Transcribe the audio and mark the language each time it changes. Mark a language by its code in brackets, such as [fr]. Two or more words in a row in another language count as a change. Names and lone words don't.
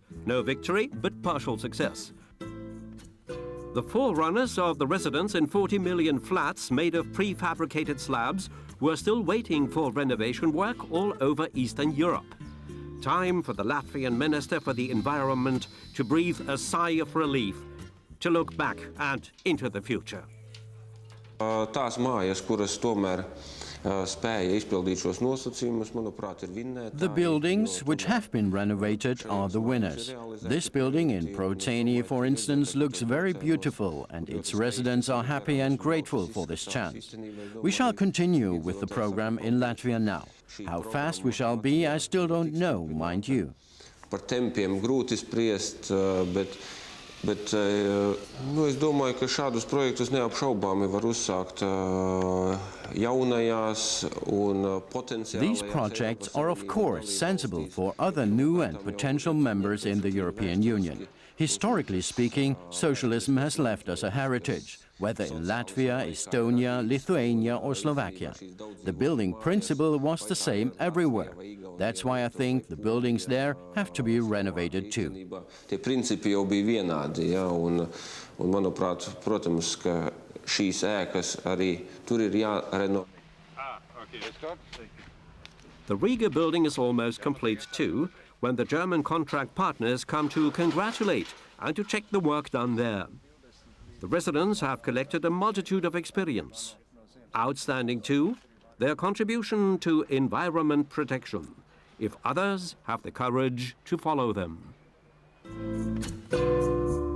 [en] No victory, but partial success. The forerunners of the residents in 40 million flats made of prefabricated slabs were still waiting for renovation work all over Eastern Europe. Time for the Latvian Minister for the Environment to breathe a sigh of relief, to look back and into the future. [lv] Tās mājas, kuras tomēr spēja izpildīt šos nosacījumus, manuprāt, ir vinnētāji. [en] The buildings which have been renovated are the winners. This building in Proteni, for instance, looks very beautiful, and its residents are happy and grateful for this chance. We shall continue with the program in Latvia now. How fast we shall be, I still don't know, mind you. [lv] Par tempiem grūti spriest, bet es domāju, ka šādus projektus neapšaubāmi var uzsākt jaunajās un potenciālajās. [en] These projects are of course sensible for other new and potential members in the European Union. Historically speaking, socialism has left us a heritage, whether in Latvia, Estonia, Lithuania or Slovakia. The building principle was the same everywhere. That's why I think the buildings there have to be renovated too. [lv] Tie principi jau bija vienādi, ja, un manuprāt, protams, ka šīs ēkas arī tur ir jārenovē. [en] The Riga building is almost complete too, when the German contract partners come to congratulate and to check the work done there. The residents have collected a multitude of experience. Outstanding too, their contribution to environment protection, if others have the courage to follow them.